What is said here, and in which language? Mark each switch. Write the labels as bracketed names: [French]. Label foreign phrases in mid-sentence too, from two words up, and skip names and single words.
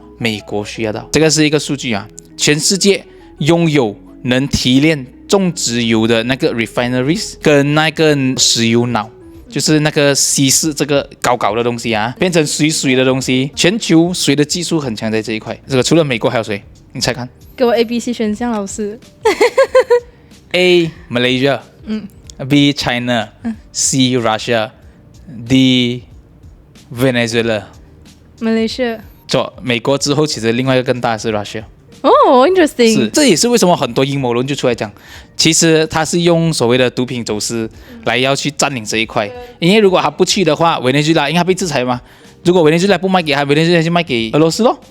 [Chinese] 美国需要到，这个是一个数据啊，全世界拥有能提炼种植油的那个 refineries 跟那个石油脑。就是那个稀释这个搞的东西啊，变成水的东西，全球谁的技术很强在这一块？这个除了美国还有谁？你猜看。给我 A、B、C 选项，老师。 A Malaysia，B China，C Russia，D Venezuela。 Malaysia。错，美国之后其实另外一个更大的是 Russia。 interesting。是，这也是为什么很多阴谋论就出来讲，其实他是用所谓的毒品走私来要去占领这一块，因为如果他不去的话，委内瑞拉因为他被制裁嘛，如果委内瑞拉不卖给他，委内瑞拉就卖给俄罗斯咯。